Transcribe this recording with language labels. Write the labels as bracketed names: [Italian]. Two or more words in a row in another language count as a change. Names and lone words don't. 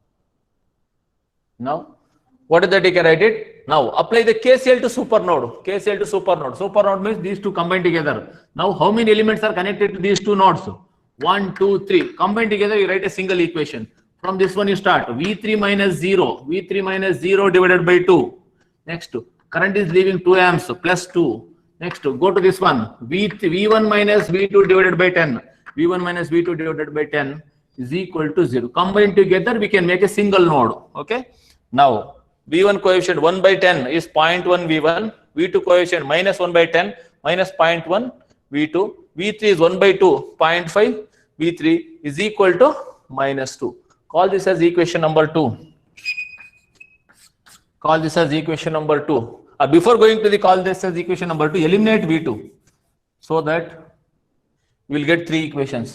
[English] Now, what is that? You can write it. Now, apply the KCL to supernode. KCL to supernode. Supernode means these two combine together. Now, how many elements are connected to these two nodes? 1, 2, 3. Combine together, you write a single equation. From this one, you start. V3 minus 0. V3 minus 0 divided by 2. Next, current is leaving 2 amps plus 2. Next, go to this one. V1 minus V2 divided by 10. V1 minus V2 divided by 10 is equal to 0. Combine together, we can make a single node. Okay. Now, V1 coefficient 1 by 10 is 0.1 V1. V2 coefficient minus 1 by 10 minus 0.1 V2. V3 is 1 by 2, 0.5. V3 is equal to minus 2. Call this as equation number 2. Call this as equation number 2. Before going to the call this as equation number 2, eliminate V2 so that we will get 3 equations.